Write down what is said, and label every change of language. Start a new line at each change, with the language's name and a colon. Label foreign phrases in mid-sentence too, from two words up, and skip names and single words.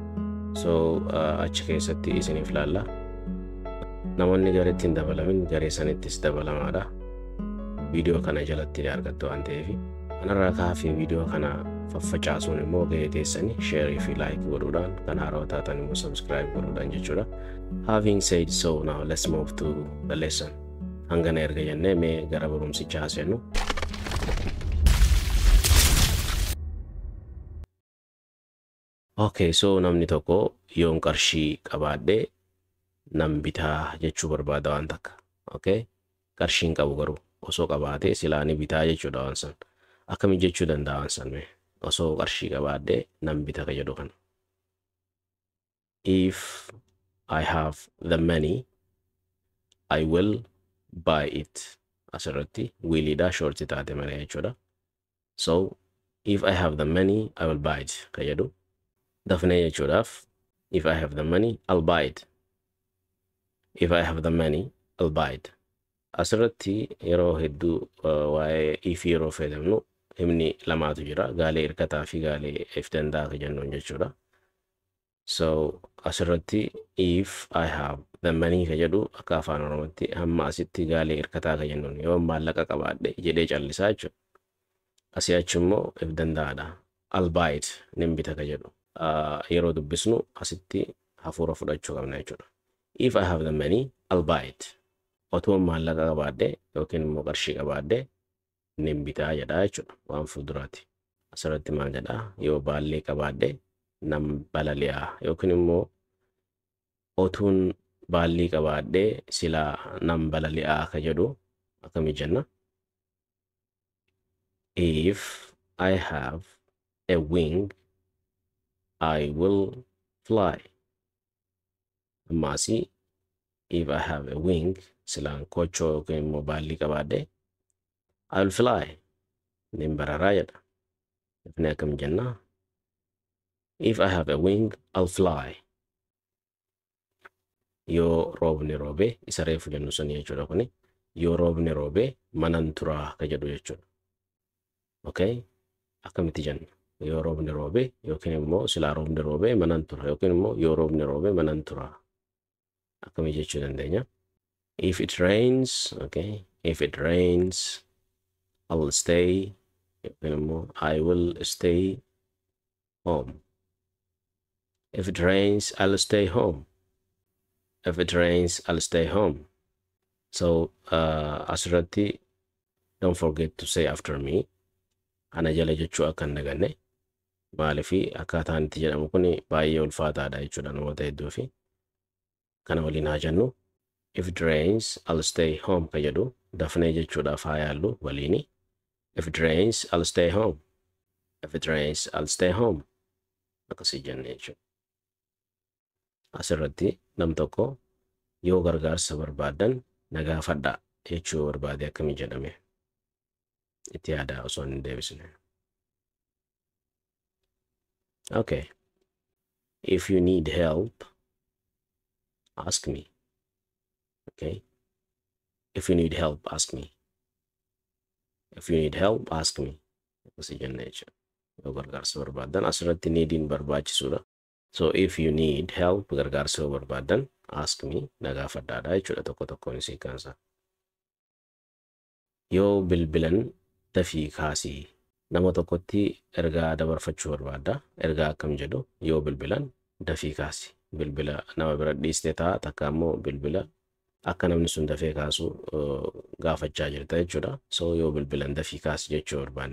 Oromo: So achi keessatti isiniif laalla. Namoonni gareetti hin dabalamin garee sanittis dabalamaadha. Viidiyoo kana jalatti argattu waan ta'eef kanarraa kaafee viidiyoo kana faffacaasuun immoo gahee teessanii share fi like godhuudhaan kan haaraa taatan immoo subscribe godhuudhaan jechuudha.
English: Having said so, now let's move to the lesson.
Oromo: Hangana erga jennee mee gara barumsichaa haasennu.
English: Okay, so
Oromo: namni tokko yoon qarshii qabaadhee nan bitaa jechuu barbaada waan takka. Okay? Qarshiin qabu garuu osoo qabaatee silaani bitaa jechuudha waan san. Akkami jechuu danda'a waan san mee? Osoo qarshii qabaadhee nan bita ka jedhu kana.
English: If I have the money, I will buy it.
Oromo: Asirratti willidha shorti taate malee jechuudha.
English: So if I have the money, I will buy it
Oromo: ka jedhu. Dafnee jechuudhaaf
English: if I have the money, I'll buy it. If I have the money, I'll buy it.
Oromo: Asirratti yeroo hedduu waa'ee if yeroo fayyadamnu himni lamaatu jira. Gaalee hirkataa fi gaalee if danda'a ka jennuun jechuudha. So asirratti
English: if I have the money
Oromo: ka jedhu akka afaan Oromootti hamma asitti gaalee hirkataa ka jennuun yoo maallaqa qabaadhe jedhee callisaa jechuudha. Asii achi immoo if danda'aadha.
English: I'll buy it
Oromo: nin bita ka jedhu. Yeroo dubbisnu asitti hafuura fudhachuu qabna jechuudha.
English: If I have the money, I'll buy it.
Oromo: Otoo maallaqa qabaadhe yookiin immoo qarshii qabaadhe nin bitaa jedha jechuudha waan fuulduraati. asirratti maal jedha yoo baallee qabaadhe nam balali'a yookiin immoo otuun baallii qabaadhe silaa nam balali'a ka jedhu akkami jenna
English: if I have a wing I will fly ammaasi if I have a wing
Oromo: silaan kochoo yookiin immoo baallii qabaadhe
English: I will fly
Oromo: nin bararaa jedha ifni akkam jenna
English: if I have a wing I'll fly
Oromo: yoo roobni roobe isa reefu jennu sun jechuudha kuni yoo roobni roobe manan turaa ka jedhu jechuudha okay akkamitti jenna yoo roobni roobe yookiin immoo silaa roobni roobe manan tura yookiin immoo yoo roobni roobe manan tura akkami jechuu dandeenya
English: if it rains okay if it rains I'll stay
Oromo: yookiin immoo
English: I will stay home if it rains I'll stay home if it rains I'll stay home so asirratti don't forget to say after me
Oromo: ana jala jechuu akka hin daganne maalifi akkaataan itti jedhamu kun baay'ee ulfaataadha jechuudha namoota hedduu fi kana waliin haa jennu
English: if it rains I'll stay home
Oromo: ka jedhu dafnee jechuudhaaf haa yaallu waliini
English: if it rains I'll stay home if it rains I'll stay home
Oromo: akkasii jenne jechuudha asirratti nam tokko yoo gargaarsa barbaadan nagaafadha jechuu barbaade akkamii jedhame itti yaadaa osoo hin deebisne
English: okay if you need help ask me okay if you need help ask me if you need help ask me
Oromo: akkasii jenne jechuudha yoo gargaarsa barbaadan asirratti neediin barbaachisuudha
English: so if you need help
Oromo: gargaarsa barbaadan
English: ask me
Oromo: nagaafadhaadha jechuudha tokko tokkoon isii kaansa yoo bilbilan dafii kaasii nama tokkotti ergaa dabarfachuu barbaada ergaa akkam jedhu yoo bilbilan dafii kaasi bilbila nama bira dhiistee taa takka immoo bilbila akka namni sun dafee kaasu gaafachaa jirta jechuudha so yoo bilbilan dafii kaasi jechuu barbaanne